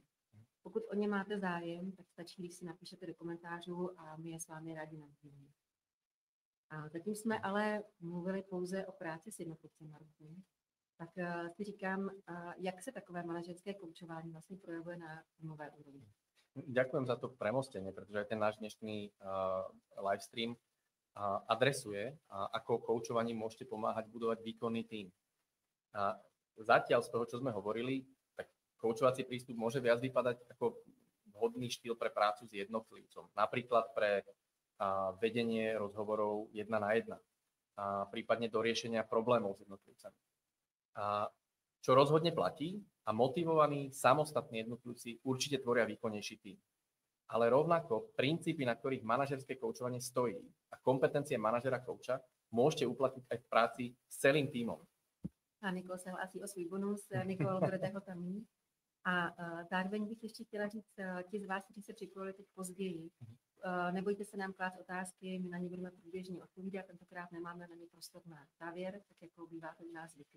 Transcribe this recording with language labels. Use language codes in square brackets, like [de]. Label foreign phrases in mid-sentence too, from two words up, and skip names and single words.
[cs] Pokud o ně máte zájem, tak stačí, když si napíšete do komentářů a my je s vámi rádi nazdílíme. A zatím jsme ale mluvili pouze o práci s jednotlivcem na ruku. Tak si říkám, jak se takové manažerské koučování vlastně projevuje na týmové úrovni. [sk] Ďakujem za to premostenie, pretože aj ten náš dnešný livestream adresuje, ako koučovaním môžete pomáhať budovať výkonný tím. Zatiaľ z toho, čo sme hovorili, tak koučovací prístup môže viac vypadať ako vhodný štýl pre prácu s jednotlivcom. Napríklad pre vedenie rozhovorov 1 na 1, prípadne do riešenia problémov s jednotlivcami. Čo rozhodne platí, a motivovaní samostatní jednotlivci určite tvoria výkonnejší tím. Ale rovnako princípy, na ktorých manažerské koučovanie stojí, a kompetencie manažera kouča môžete uplatniť aj v práci s celým tímom. [cs] A Nikol se hlásí o svůj bonus, Nikol, budete ho tam mít. A zároveň bych ještě chtěla říct, ti z vás, kteří se připojili teď později, nebojte se nám klást otázky, my na ně budeme průběžně odpovídat, tentokrát nemáme na ně prostor na závěr, tak jako bývá to u nás zvyklý.